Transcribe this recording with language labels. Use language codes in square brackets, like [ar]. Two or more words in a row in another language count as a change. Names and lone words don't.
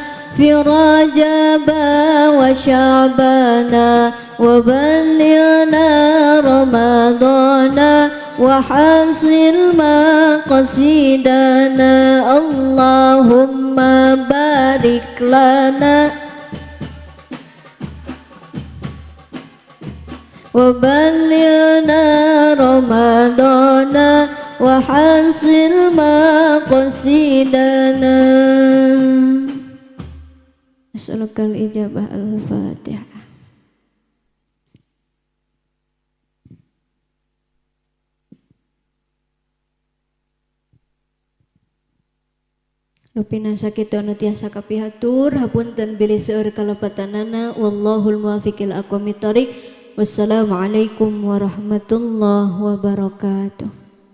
[ar] في رجب وشعبان وبلغنا رمضان وحصل مقاصدنا. اللهم بارك لنا وبلغنا رمضان وحصل مقاصدنا. أسألك الإجابة. الفاتحة. [su] Rupina sakitu anu tiasa kapihatur hapunten bilih seueur kalepatanana [ar] والله الموفق إلى أقوم الطريق. والسلام عليكم ورحمة الله وبركاته.